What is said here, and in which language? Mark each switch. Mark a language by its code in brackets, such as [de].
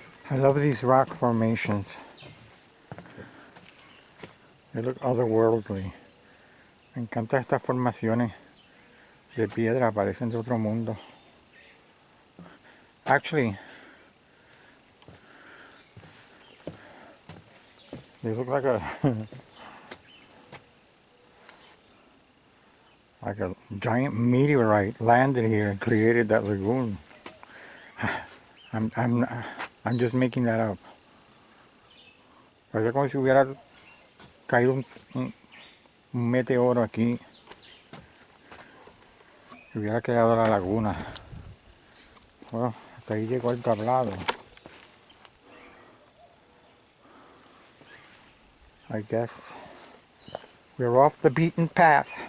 [en] I love these rock formations. They look otherworldly. [es] Me encantan estas formaciones de piedra, parecen de otro mundo. [en] Actually, they look like a like a giant meteorite landed here and created that lagoon. I'm I'm I'm just making that up. [es] Parece como si hubiera caído un meteoro aquí y hubiera quedado la laguna. Bueno, hasta ahí llegó el tablado. [en] I guess we're off the beaten path.